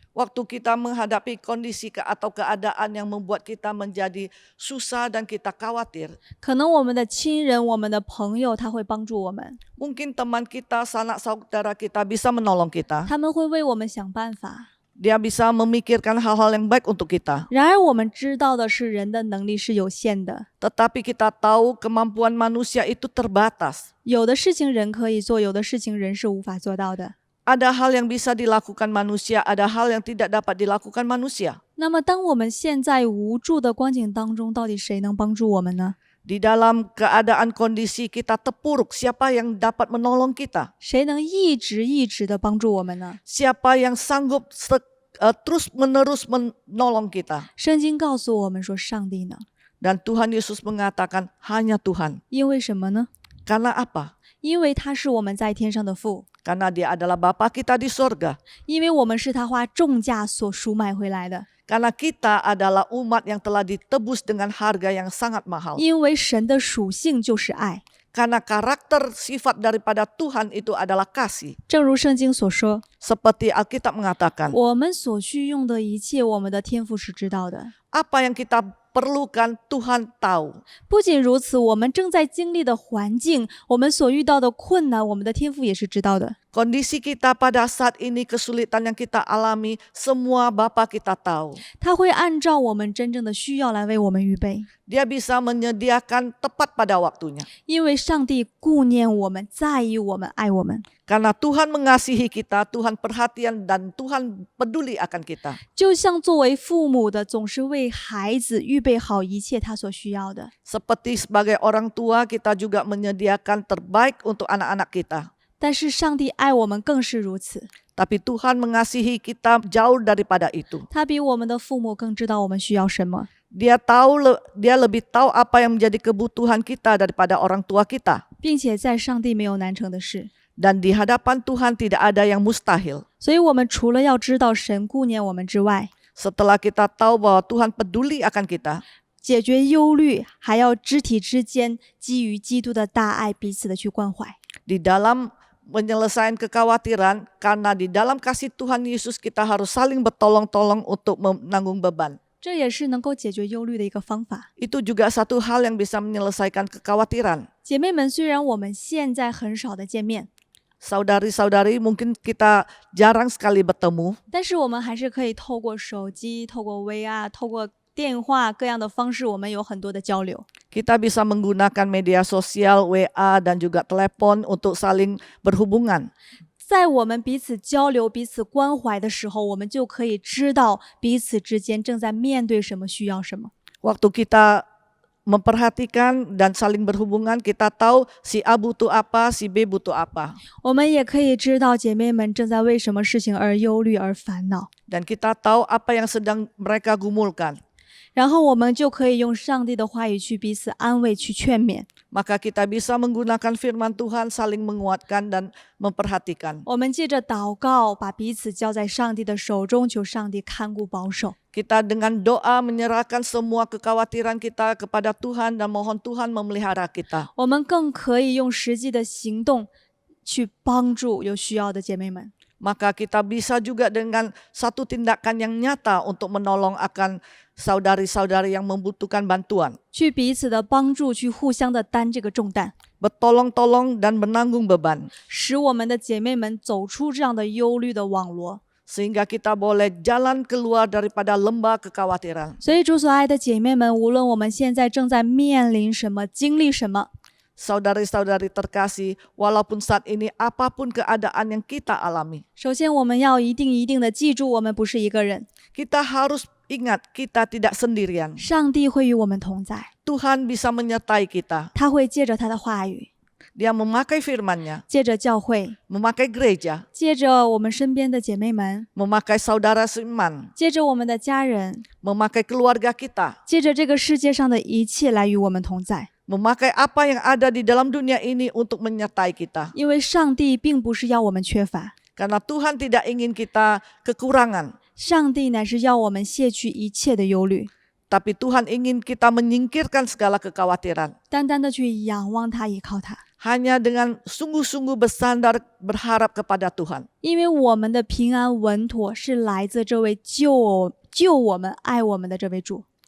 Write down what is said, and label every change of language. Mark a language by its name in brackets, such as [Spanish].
[Indonesian] Waktu kita menghadapi kondisi atau keadaan yang membuat kita menjadi susah dan kita khawatir. [Chinese] 可能我们的亲人、我们的朋友他会帮助我们， [Indonesian] Mungkin teman kita, sanak saudara kita bisa menolong kita. [Chinese] 他们会为我们想办法。 [Indonesian] Dia bisa memikirkan hal-hal yang baik untuk kita. [Chinese] 然而我们知道的是，人的能力是有限的， [Indonesian] Tetapi kita tahu kemampuan manusia itu terbatas. [Chinese] 有的事情人可以做，有的事情人是无法做到的。 [Indonesian] Ada hal yang bisa dilakukan manusia, ada hal yang tidak dapat dilakukan manusia. [Chinese] 那么，当我们现在无助的光景当中，到底谁能帮助我们呢？ [Indonesian] Di dalam keadaan kondisi kita terpuruk, siapa yang dapat menolong kita? [Chinese] 谁能一直的帮助我们呢？ [Indonesian] Siapa yang sanggup terus-menerus menolong kita? [Chinese] 圣经告诉我们说，上帝呢？ [Indonesian] Dan Tuhan Yesus mengatakan hanya Tuhan. [Chinese] 因为什么呢？ [Indonesian] Karena apa? [Chinese] 因为他是我们在天上的父， [Indonesian] Karena dia adalah Bapa kita di sorga. [Chinese] 因为我们是他花重价所赎买回来的， [Indonesian] Karena kita adalah umat yang telah ditebus dengan harga yang sangat mahal. [Chinese] 因为神的属性就是爱。 [Indonesian] Karena karakter sifat daripada Tuhan itu adalah kasih. [Chinese] 正如圣经所说， [Indonesian] Seperti Alkitab mengatakan, [Chinese] 我们所需用的一切，我们的天父是知道的。 [Indonesian] apa yang kita perlukan Tuhan tahu. [Chinese] 不仅如此，我们正在经历的环境，我们所遇到的困难，我们的天父也是知道的。 [Indonesian] Kondisi kita pada saat ini, kesulitan yang kita alami, semua Bapa kita tahu. [Chinese] 他会按照我们真正的需要来为我们预备， [Indonesian] Dia bisa menyediakan tepat pada waktunya. [Chinese] 因为上帝顾念我们，在意我们，爱我们。 [Indonesian] Karena Tuhan mengasihi kita, Tuhan perhatian dan Tuhan peduli akan kita. [Chinese] 就像作为父母的，总是为孩子预备好一切他所需要的。 [Indonesian] Seperti sebagai orang tua, kita juga menyediakan terbaik untuk anak-anak kita. [Chinese] 但是上帝爱我们更是如此， [Indonesian] Tapi Tuhan mengasihi kita jauh daripada itu. [Chinese] 他比我们的父母更知道我们需要什么， [Indonesian] Dia lebih tahu apa yang menjadi kebutuhan kita daripada orang tua kita. [Chinese] 并且在上帝没有难成的事。 [Indonesian] Dan di hadapan Tuhan tidak ada yang mustahil. [Chinese] 所以，我们除了要知道神顾念我们之外， [Indonesian] Setelah kita tahu bahwa Tuhan peduli akan kita, [Chinese] 解决忧虑，还要肢体之间基于基督的大爱彼此的去关怀。 [Indonesian] di dalam menyelesaikan kekhawatiran, karena di dalam kasih Tuhan Yesus kita harus saling bertolong-tolong untuk menanggung beban. [Chinese] 这也是能够解决忧虑的一个方法。 [Indonesian] Itu juga satu hal yang bisa menyelesaikan kekhawatiran. [Chinese] 姐妹们，虽然我们现在很少的见面， [Indonesian] Saudari-saudari, mungkin kita jarang sekali bertemu, [Chinese] 但是我们还是可以透过手机、透过 VR、透过电话各样的方式，我们有很多的交流。 [Indonesian] kita bisa menggunakan media sosial, WA, dan juga telepon untuk saling berhubungan. [Chinese] 在我们彼此交流、彼此关怀的时候，我们就可以知道彼此之间正在面对什么、需要什么。 [Indonesian] Waktu kita memperhatikan dan saling berhubungan, kita tahu si A butuh apa, si B butuh apa. [Chinese] 我们也可以知道姐妹们正在为什么事情而忧虑、而烦恼。 [Indonesian] Dan kita tahu apa yang sedang mereka gumulkan. [Chinese] 然后我们就可以用上帝的话语去彼此安慰、去劝勉。 [Indonesian] Maka kita bisa menggunakan firman Tuhan, saling menguatkan dan memperhatikan. [Chinese] 我们借着祷告，把彼此交在上帝的手中，求上帝看顾保守。 [Indonesian] Kita dengan doa menyerahkan semua kekhawatiran kita kepada Tuhan dan mohon Tuhan memelihara kita. [Chinese] 我们更可以用实际的行动去帮助有需要的姐妹们。 [Indonesian] Maka kita bisa juga dengan satu tindakan yang nyata untuk menolong akan saudari-saudari yang membutuhkan bantuan. [Chinese] 去彼此的帮助，去互相的担这个重担， [Indonesian] Bertolong-tolong dan menanggung beban. [Chinese] 使我们的姐妹们走出这样的忧虑的网罗。 [Indonesian] Sehingga kita boleh jalan keluar daripada lembah kekhawatiran. [Chinese] 所以，主所爱的姐妹们，无论我们现在正在面临什么、经历什么， [Indonesian] Saudari-saudari terkasih, walaupun saat ini apapun keadaan yang kita alami, [Chinese] 首先我们要一定的记住，我们不是一个人， [Indonesian] kita harus ingat kita tidak sendirian. [Chinese] 上帝会与我们同在， [Indonesian] Tuhan bisa menyertai kita. [Chinese] 他会借着他的话语， [Indonesian] Dia memakai firman-Nya, [Chinese] 借着教会， [Indonesian] memakai gereja, [Chinese] 借着我们身边的姐妹们， [Indonesian] memakai saudara seiman, [Chinese] 借着我们的家人， [Indonesian] memakai keluarga kita, [Chinese] 借着这个世界上的一切来与我们同在。 [Indonesian] memakai apa yang ada di dalam dunia ini untuk menyertai kita. [Chinese] 因为上帝并不是要我们缺乏， [Indonesian] Karena Tuhan tidak ingin kita kekurangan, [Chinese] 上帝乃是要我们卸去一切的忧虑， [Indonesian] tapi Tuhan ingin kita menyingkirkan segala kekhawatiran. [Chinese] 单单的去仰望他，依靠他。 [Indonesian] Hanya dengan sungguh-sungguh bersandar berharap kepada Tuhan. [Chinese] 因为我们的平安稳妥是来自这位救我们、爱我们的这位主。